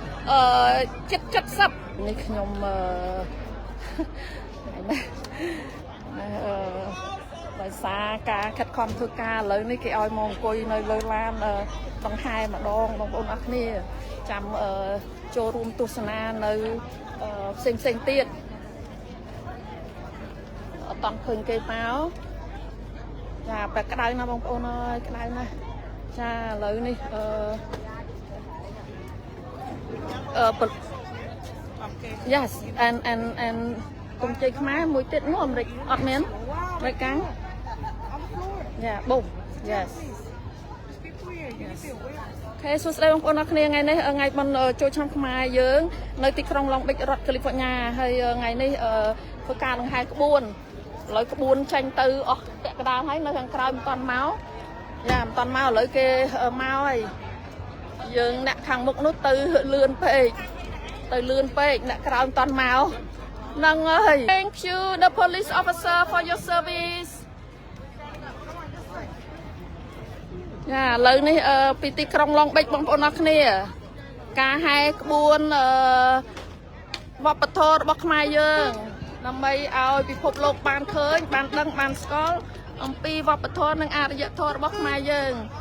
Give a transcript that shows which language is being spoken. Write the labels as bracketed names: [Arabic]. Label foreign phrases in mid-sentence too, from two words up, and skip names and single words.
[Khmer] 70 នេះខ្ញុំដោយសារការខិតខំធ្វើការឥឡូវនេះគេឲ្យមកអង្គុយនៅលើឡានដង្ហែម្ដងបងប្អូនអរគ្នាចាំចូលរួមទស្សនានៅផ្សេងទៀត អត់តឃើញគេមកចាបែបក្តៅណាស់បងប្អូនអើយក្តៅណាស់ចាឥឡូវនេះ [English] yes and [Khmer] កុំជ័យខ្មែរមួយទៀតនោះអាមេរិកអត់មានអាមេរិកកាំង [English] Yeah, boom. Yes. [Khmer] ខេសួស្តីបងប្អូនអរគ្នាថ្ងៃនេះថ្ងៃបិណ្ឌចូលឆ្នាំខ្មែរយើងនៅទីក្រុង Long Beach រដ្ឋ California ហើយថ្ងៃនេះធ្វើការដង្ហែក្បួនឥឡូវក្បួនចេញទៅអស់ពាក់កណ្ដាលហើយនៅខាងក្រៅមិនតាន់មកយ៉ាមិនតាន់មកឥឡូវគេមកហើយយើងអ្នកខាងមុខនោះទៅលឿនពេកអ្នកក្រៅមិនតាន់មកហ្នឹងហើយ [English] Thank you the police officer for your service [Khmer] ចាឥឡូវនេះពីទីក្រុង Long Beach បងប្អូនអរគ្នាការហែក្បួនវប្បធម៌របស់ខ្មែរយើងដើម្បីឲ្យពិភពលោកបានឃើញបានដឹងបានស្គាល់អំពីវប្បធម៌និងអរិយធម៌របស់ខ្មែរយើង